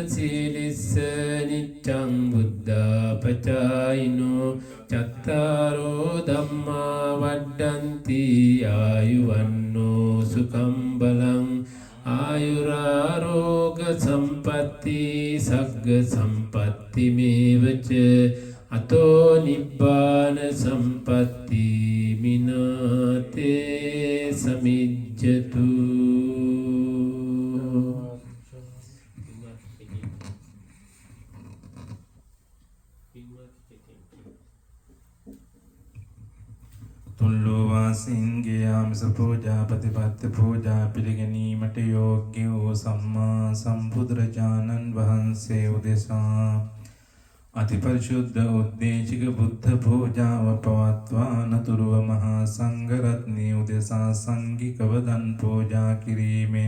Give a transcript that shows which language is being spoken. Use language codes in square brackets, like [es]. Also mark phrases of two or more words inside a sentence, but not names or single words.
[pi] sīlissa niccang buddha pacāyino cattaro dhamma vaddanti ayuvanno sukham balang ayuraroga sampatti sagga sampatti mevaca ato nibbāna sampatti minate samijjatu. [si] තුල්ලෝවාසින්ගේ ආමිස පූජා ප්‍රතිපත්ති පූජා පිළිගැනීමට යෝග්‍ය වූ සම්මා සම්බුදුරජාණන් වහන්සේ උදෙසා අතිපරිශුද්ධ උද්දේශික බුද්ධ පූජාව පවත්වා නතුරුව මහා සංඝරත්නය උදෙසා සංඝික වදන් පූජා කිරීමෙන්